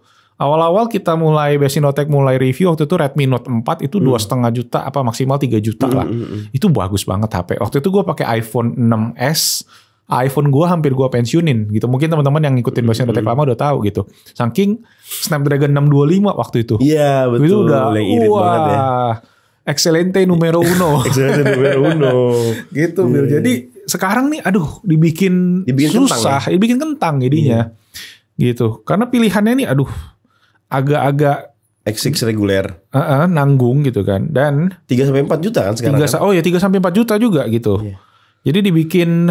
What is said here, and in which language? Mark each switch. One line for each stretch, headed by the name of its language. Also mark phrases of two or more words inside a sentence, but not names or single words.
Indonesian: Awal-awal kita mulai Besinotek mulai review waktu itu Redmi Note 4 itu 2,5 juta apa maksimal 3 juta lah. Itu bagus banget HP. Waktu itu gue pakai iPhone 6s, iPhone gue hampir gue pensiunin gitu. Mungkin teman-teman yang ngikutin Besinotek lama udah tahu gitu. Saking Snapdragon 625 waktu itu. Iya betul. Itu udah yang irit banget ya.
Spanish: Excelente numero uno. Excelente numero uno.
Indonesian: Gitu Bill. Jadi sekarang nih aduh dibikin susah, kentang, dibikin kentang jadinya. Gitu. Karena pilihannya nih aduh agak-agak X6 reguler. Nanggung gitu kan. Dan 3-4 juta kan sekarang. 3-4 juta juga gitu. Jadi dibikin